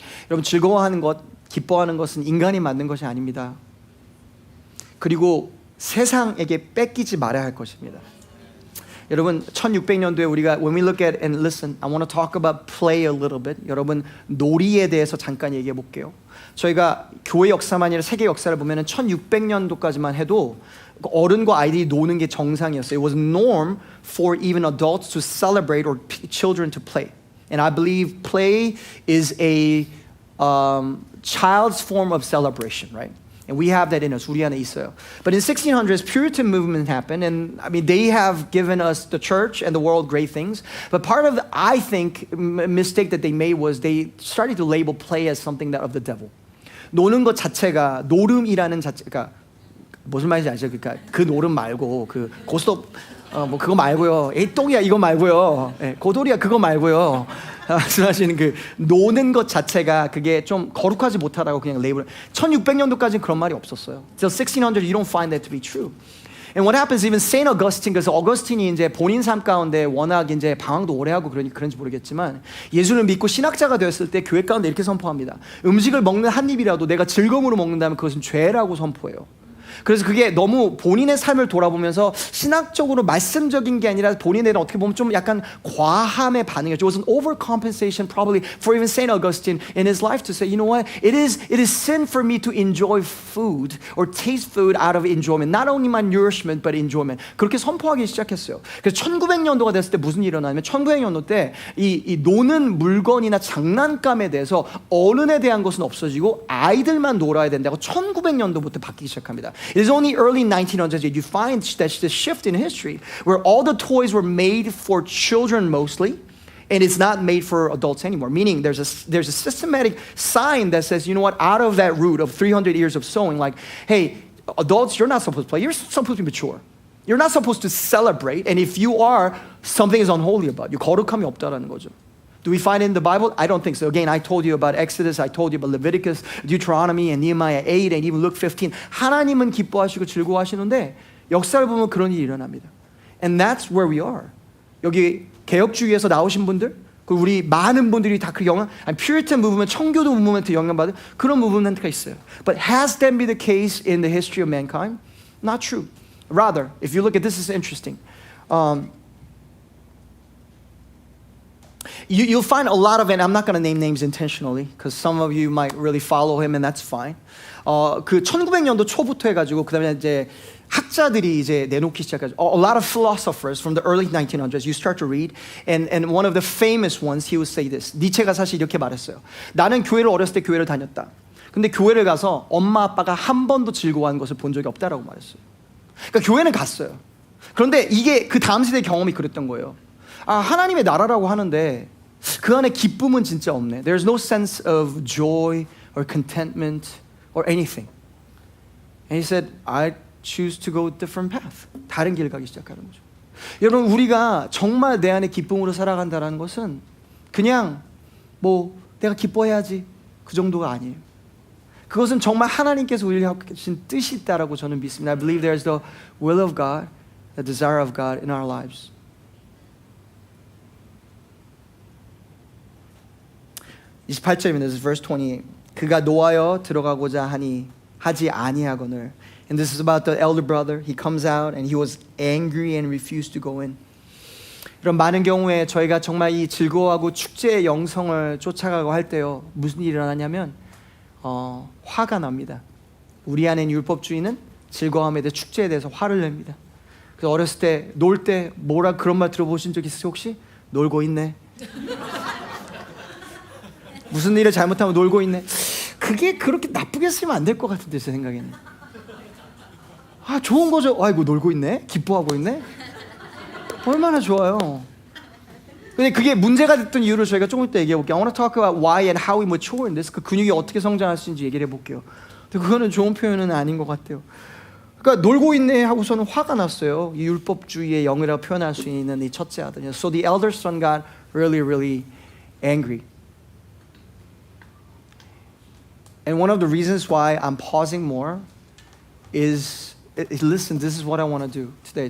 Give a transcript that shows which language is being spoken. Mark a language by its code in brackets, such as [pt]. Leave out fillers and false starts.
[ko] 여러분 즐거워하는 것, 기뻐하는 것은 인간이 만든 것이 아닙니다. 그리고 세상에게 뺏기지 말아야 할 것입니다. 여러분 1600년도에 우리가 [en] when we look at and listen, I want to talk about play a little bit. [ko] 여러분 놀이에 대해서 잠깐 얘기해 볼게요. 저희가 교회 역사만 아니라 세계 역사를 보면은 1600년도까지만 해도 어른과 아이들이 노는 게 정상이었어요. [en] It was norm for even adults to celebrate or children to play. And I believe play is a child's form of celebration, right? And we have that in us. [ko] 우리 안에 있어요. [en] But in 1600s, Puritan movement happened, and I mean they have given us the church and the world great things. But part of the, I think, mistake that they made was they started to label play as something that of the devil. [ko] 노는 것 자체가 노름이라는 자체가 무슨 말인지 알죠? 그러니까 그 노름 말고 그 고스톱 뭐 그거 말고요. 에이 똥이야 이거 말고요. 예, 고돌이야 그거 말고요. 말씀하시는 그 노는 것 자체가 그게 좀 거룩하지 못하다고 그냥 레이블. 1600년도까지는 그런 말이 없었어요. [en] Till 1600 you don't find that to be true. And what happens even Saint Augustine, [ko] 그래서 어거스틴이 이제 본인 삶 가운데 워낙 이제 방황도 오래 하고 그런지 모르겠지만 예수를 믿고 신학자가 되었을 때 교회 가운데 이렇게 선포합니다. 음식을 먹는 한 입이라도 내가 즐거움으로 먹는다면 그것은 죄라고 선포해요. 그래서 그게 너무 본인의 삶을 돌아보면서 신학적으로 말씀적인 게 아니라 본인의 어떻게 보면 좀 약간 과함의 반응이었죠. [en] It was an overcompensation probably for even Saint Augustine in his life to say, you know what, it is sin for me to enjoy food or taste food out of enjoyment, not only my nourishment but enjoyment. [ko] 그렇게 선포하기 시작했어요. 그래서 1900년도가 됐을 때 무슨 일이 일어나냐면 1900년도 때 이 노는 물건이나 장난감에 대해서 어른에 대한 것은 없어지고 아이들만 놀아야 된다고 1900년도부터 바뀌기 시작합니다. [en] It is only early 1900s that you find that this shift in history where all the toys were made for children mostly, and it's not made for adults anymore. Meaning there's a systematic sign that says, you know what, out of that root of 300 years of sowing, like, hey, adults, you're not supposed to play. You're supposed to be mature. You're not supposed to celebrate. And if you are, something is unholy about you. [ko] 거룩함이 없다라는 거죠. [en] Do we find it in the Bible? I don't think so. Again, I told you about Exodus, I told you about Leviticus, Deuteronomy, and Nehemiah 8, and even Luke 15. [ko] 하나님은 기뻐하시고 즐거워하시는데 역사를 보면 그런 일이 일어납니다. [en] And that's where we are. [ko] 여기 개혁주의에서 나오신 분들, 그리고 우리 많은 분들이 다 그 영향, 아니 Puritan movement, 청교도 무브먼트 영향받은 그런 무브먼트가 있어요. [en] But has that been the case in the history of mankind? Not true. Rather, if you look at this, is interesting. You'll find a lot of, and I'm not going to name names intentionally because some of you might really follow him and that's fine. [ko] 그 1900년도 초부터 해가지고 그다음에 이제 학자들이 이제 내놓기 시작하죠. [en] A lot of philosophers from the early 1900s you start to read, and one of the famous ones he would say this. [ko] 니체가 사실 이렇게 말했어요. 나는 교회를 어렸을 때 교회를 다녔다. 근데 교회를 가서 엄마 아빠가 한 번도 즐거워한 것을 본 적이 없다라고 말했어요. 그러니까 교회는 갔어요. 그런데 이게 그 다음 세대 경험이 그랬던 거예요. 아, 하나님의 나라라고 하는데 그 안에 기쁨은 진짜 없네. [en] There's no sense of joy or contentment or anything. And he said, I choose to go a different path. [ko] 다른 길 가기 시작하는 거죠. 여러분, 우리가 정말 내 안에 기쁨으로 살아간다는 것은 그냥 뭐 내가 기뻐해야지 그 정도가 아니에요. 그것은 정말 하나님께서 우리를 하신 뜻이 있다라고 저는 믿습니다. [en] I believe there's the will of God, the desire of God in our lives. [ko] 28절입니다. [en] This is verse 28. [ko] 그가 노하여 들어가고자 하지 아니하거늘. [en] And this is about the elder brother. He comes out and he was angry and refused to go in. [ko] 이런 많은 경우에 저희가 정말 이 즐거워하고 축제의 영성을 쫓아가고 할 때요. 무슨 일이 일어나냐면 화가 납니다. 우리 안에 율법주의는 즐거움에 대해 축제에 대해서 화를 냅니다. 그래서 어렸을 때 놀 때 뭐라 그런 말 들어보신 적 있으세요 혹시? 놀고 있네. 무슨 일을 잘못하면 놀고 있네. 그게 그렇게 나쁘게 쓰면 안 될 것 같은데 제 생각에는. 아 좋은 거죠. 아이고 놀고 있네. 기뻐하고 있네. 얼마나 좋아요. 근데 그게 문제가 됐던 이유를 저희가 조금 이따 얘기해 볼게요. [en] I want to talk about why and how we mature in this. [ko] 그 근육이 어떻게 성장할 수 있는지 얘기를 해볼게요. 근데 그거는 좋은 표현은 아닌 것 같아요. 그러니까 놀고 있네 하고서는 화가 났어요. 이 율법주의의 영이라고 표현할 수 있는 이 첫째 아들. [en] So the elder son got really angry. And one of the reasons why I'm pausing more is, listen, this is what I want to do today.